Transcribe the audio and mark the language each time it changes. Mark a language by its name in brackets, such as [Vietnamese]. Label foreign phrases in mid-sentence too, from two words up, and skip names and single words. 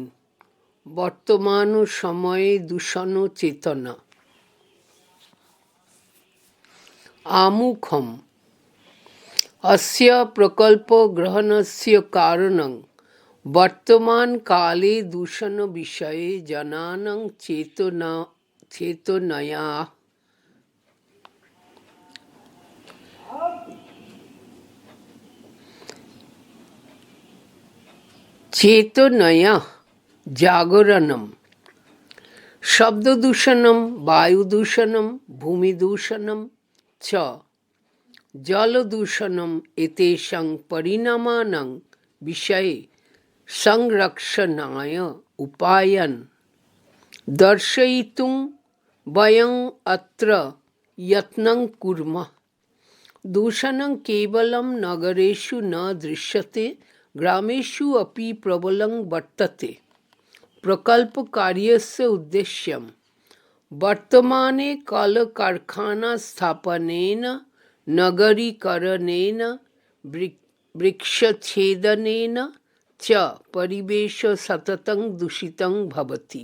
[Bangla] বর্তমান সময়ে দূষণ চেতনা। [Sanskrit] আমুখম অস্য প্রকল্প গ্রহণস্য কারণং বর্তমান কালে দূষণ বিষয়ে জনানাং চেতনয়া জাগরণম। শব্দদূষণম, বায়ুদূষণম, ভূমিদূষণম চ জলদূষণম এতেষাং পরিণামানাং বিষয়ে সংরক্ষণায় উপায়ান দর্শয়িতুং বয়ং অত্র যত্नं কুর্মঃ। दूषणं केवलं नगरेषु न दृश्यते, ग्रामेषु अपि प्रबलं वर्तते। प्रकल्पकार्यस्य उद्देश्यं वर्तमाने कलकारखानास्थापनेन, नगरीकरणेन, वृक्षच्छेदनेन च परिवेशः सततं दूषितं भवति।